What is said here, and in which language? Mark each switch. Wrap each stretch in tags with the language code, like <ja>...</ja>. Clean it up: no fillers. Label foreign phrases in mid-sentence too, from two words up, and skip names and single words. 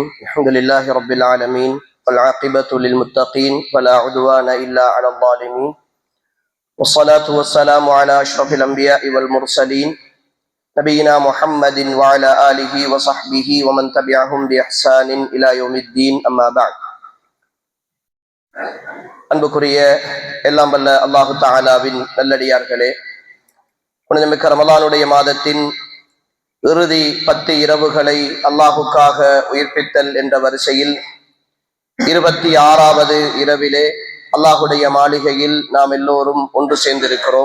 <ar>الحمد لله رب العالمين والعاقبة للمتقين ولا عدوان إلا على الظالمين، والصلاة والسلام على أشرف الأنبياء والمرسلين نبينا محمد وعلى آله وصحبه ومن تبعهم بإحسان إلى يوم الدين. أما بعد.</ar> <ta>அன்புக்குரிய எல்லாம் வல்ல</ta> <ar>الله تعالى</ar> <ta>நல்லடியார்களே, புனிதமிக்க ரமலானுடைய மாதத்தின் இறுதி 10 இரவுகளை அல்லாஹுக்காக உயிர்ப்பித்தல் என்ற வரிசையில் 26வது இரவிலே அல்லாஹுடைய மாளிகையில் நாம் எல்லோரும் ஒன்று சேர்ந்திருக்கிறோம்.</ta>